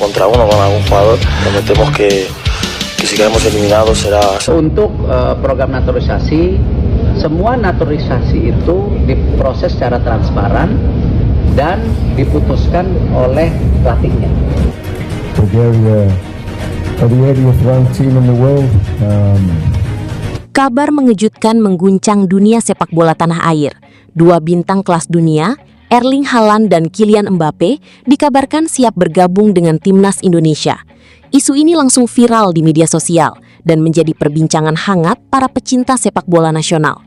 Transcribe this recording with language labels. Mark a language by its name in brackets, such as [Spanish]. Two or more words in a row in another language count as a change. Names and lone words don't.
[Spanish] contra uno con algún jugador. Prometemos que si quedamos eliminados será... [Indonesian] Untuk program naturalisasi, semua naturalisasi itu diproses secara transparan dan diputuskan oleh pelatihnya. [English] Bulgaria are the 80th ranked team in the world. [Indonesian] Kabar mengejutkan mengguncang dunia sepak bola tanah air. Dua bintang kelas dunia, Erling Haaland dan Kylian Mbappe, dikabarkan siap bergabung dengan timnas Indonesia. Isu ini langsung viral di media sosial dan menjadi perbincangan hangat para pecinta sepak bola nasional.